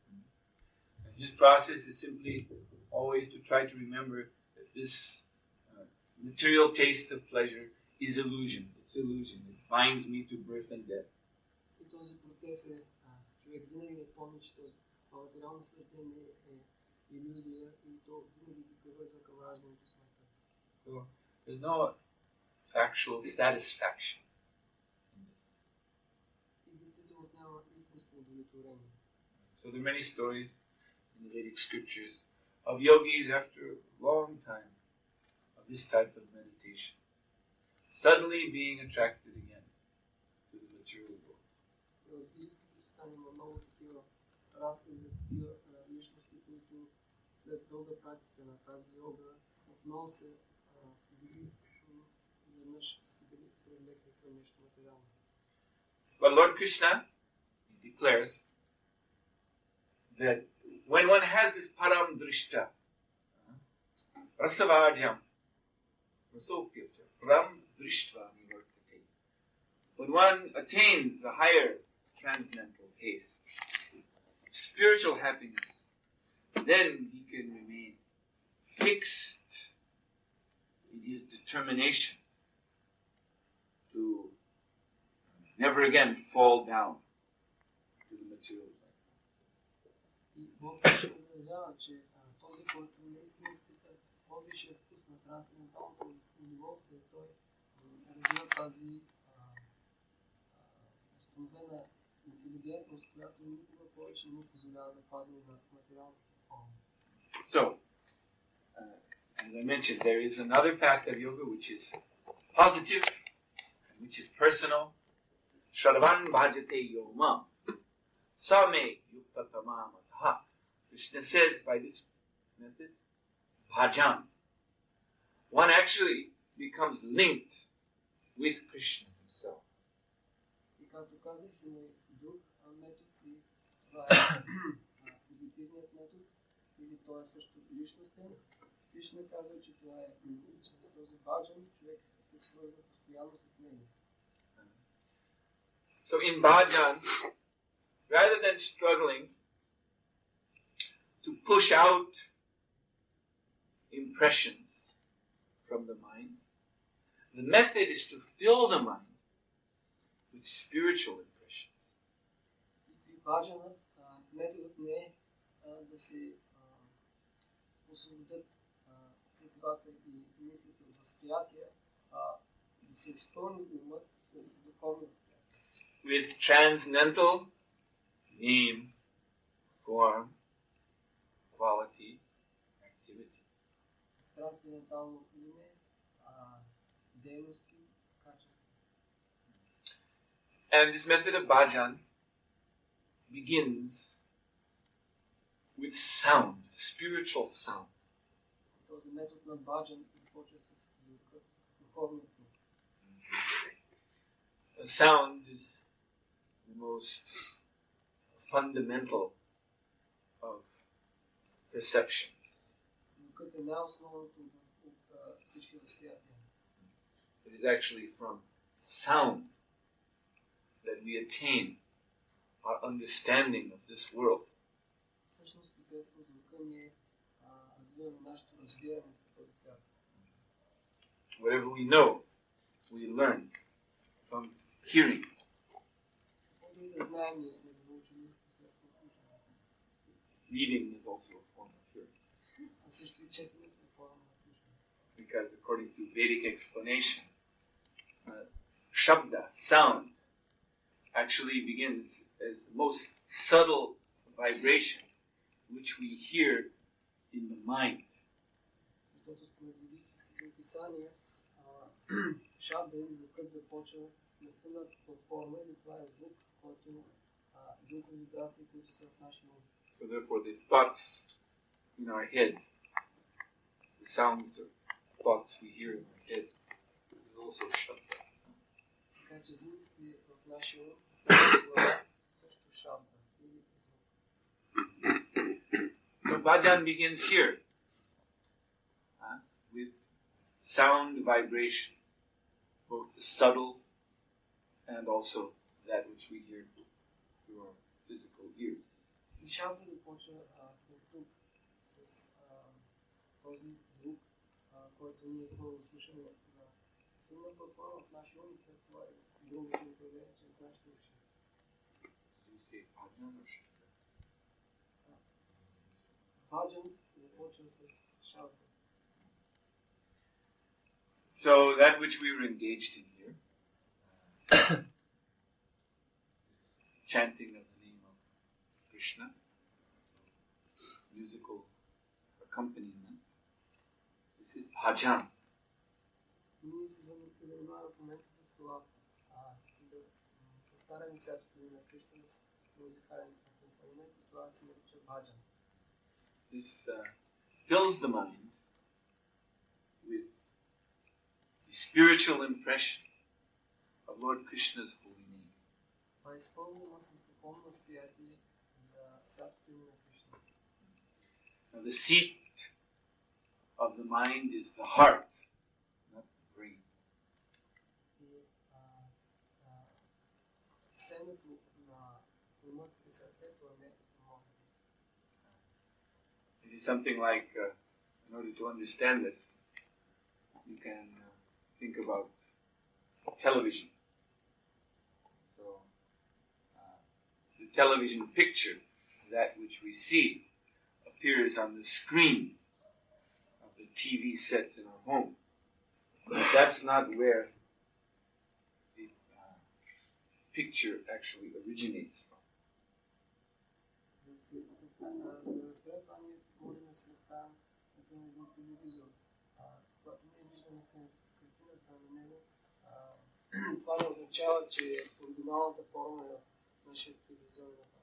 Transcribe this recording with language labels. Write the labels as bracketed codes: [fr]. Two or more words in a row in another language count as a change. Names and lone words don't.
[en] His process is simply always to try to remember that this material taste of pleasure is illusion. It's illusion. It binds me to birth and death. [bg] И този процес е човек винаги да помни, че това материално наслаждение е илюзия и то винаги ги привързва към раждането и смъртта. [en] So there's no actual satisfaction in this. [bg] И действителност няма истинско удовлетворение. [en] So there are many stories in the Vedic scriptures of yogis after a long time of this type of meditation, suddenly being attracted again to the material world. [bg] В ведическите писания има много такива разкази за такива личности, които след дълга практика на тази йога отново се били изведнъж се били привлекли към нещо материално. [en] But Lord Krishna declares that when one has this [sa] param drishta, rasavajam, rasopyasya, param drishtva nivartate, [en] when one attains a higher transcendental taste, spiritual happiness, then he can remain fixed in his determination to never again fall down to the material life. [bg] И Бог ще заявява, че този, който наистина изпита по-висшия вкус на трансценденталното удоволствие, той развива тази установена интелигентност, която никога повече не му позволява да падне на материалната форма. [en] So, as I mentioned, there is another path of yoga which is positive, which is personal. [sa] Shravan bhajate yomam, same yuktatamamataha. [en] Krishna says by this method, bhajan, one actually becomes linked with Krishna himself. [bg] И както казах, има и друг метод и това е позитивният метод, или той е също личностен. Кришна казва, че това е чрез този баджан, човек се свързва постоянно с него. [en] So in bhajan, rather than struggling to push out impressions from the mind. The method is to fill the mind with spiritual impressions. [bg] И баджанът, методът не е да се освободят сетивата и мислите от възприятия, да се изпълни умът с духовни възприятия. [en] With transcendental name, form, quality, activity. [bg] С трансцендентално име, дейности, качества. [en] And this method of bhajan begins with sound, spiritual sound. [bg] Този метод на баджан започва с звука, духовният звук. [en] The sound is the most fundamental of perceptions. [bg] Звукът е най-основното от всички възприятия. [en] It is actually from sound that we attain our understanding of this world. [bg] Всъщност посредством звука ние развиваме нашето разбиране за този свят. [en] Whatever we know, we learn from hearing. [bg] Каквото и да знаем, ние сме го научили посредством слушане. [en] Reading is also a form of hearing. [bg] А също и четенето е форма на слушане. [en] Because according to Vedic explanation, shabda, sound, actually begins as the most subtle vibration which we hear in the mind. [bg] Защото според ведическите описания, шабда или звукът започва на тънна форма или това е звук, който звукови вибрации, които са в нашия ум. [en] So therefore the thoughts in our head, the sounds of thoughts we hear in our head, this is also shabda. [bg] Така че звуците в нашия ум, в нашия глава са също шабда или звук. [en] So bhajan begins here with sound vibration, both the subtle and also that which we hear through our physical ears. [bg] И шабда започва от тук с този звук, който ние първо слушаме на филна платформа в нашия ум и след това и другото управление чрез нашите уши. [en] So you say bhajan or shabda? [bg] Баджан започва с шабда. [en] So that which we were engaged in here, this chanting of the name of Krishna, musical accompaniment, this is bhajan. [bg] Ние се занимаваме в момента с това да повтаряме святото име на Кришна с музикален акомпанимент и това се нарича баджан. [en] This fills the mind with the spiritual impression of Lord Krishna's holy name. [bg] Това изпълнено с духовно възприятие за святото име на Кришна. [en] Now the seat of the mind is the heart, not the brain. [bg] И семето на умът и сърцето, а не мозъкът. [en] It is something like, in order to understand this, you can think about television. So, the television picture, that which we see, appears on the screen of the TV set in our home. But that's not where the picture actually originates from. [bg] За да разберем това, ние можем да се представим например един телевизор. Когато ние виждаме картината на него, това не означава, че оригиналната форма е нашия телевизионен апарат.